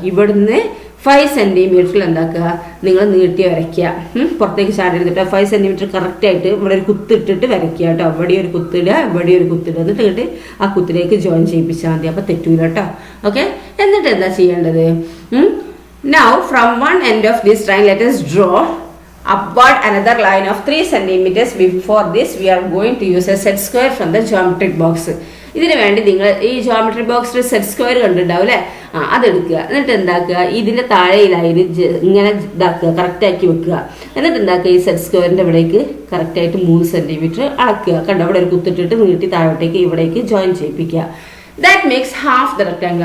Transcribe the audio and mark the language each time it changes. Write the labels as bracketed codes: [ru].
[ml] ഇവിടുന്ന് 5 സെൻറ്റിമീറ്ററിൽ എന്താക്കുക നിങ്ങൾ നീട്ടി വരയ്ക്കുക, പുറത്തേക്ക് ചാടി എടുത്തിട്ട് 5 സെൻറ്റിമീറ്റർ കറക്റ്റായിട്ട് ഇവിടെ ഒരു കുത്തിട്ടിട്ട് വരയ്ക്കുക കേട്ടോ. ഇവിടെ ഒരു കുത്തിടുക, ഇവിടെ ഒരു കുത്തിടുക, എന്നിട്ട് ആ കുത്തിലേക്ക് ജോയിൻ ചെയ്യിപ്പിച്ചാൽ മതി, അപ്പോൾ തെറ്റൂല കേട്ടോ, ഓക്കെ. എന്നിട്ട് എന്താ ചെയ്യേണ്ടത്, [en] Now from one end of this line let us draw upward another line of 3 centimeters. Before this we are going to use a set square from the geometric box. [ml] ഇതിന് വേണ്ടി നിങ്ങൾ ഈ ജോമെട്രി ബോക്സിൽ set square കണ്ടിട്ടുണ്ടാവും അല്ലേ, അതെടുക്കുക. എന്നിട്ട് എന്താക്കുക, ഇതിൻ്റെ താഴെ ലൈന് ഇങ്ങനെ ഇതാക്കുക, കറക്റ്റാക്കി വെക്കുക. എന്നിട്ട് എന്താക്കുക, ഈ സെറ്റ് സ്ക്വയറിൻ്റെ ഇവിടേക്ക് കറക്റ്റായിട്ട് 3 സെൻറ്റിമീറ്റർ അളക്കുക. കണ്ടോ, ഇവിടെ ഒരു കുത്തിട്ടിട്ട് നീട്ടി താഴോട്ടേക്ക് ഇവിടേക്ക് join ചെയ്യിപ്പിക്കുക. [en] That makes half the rectangle.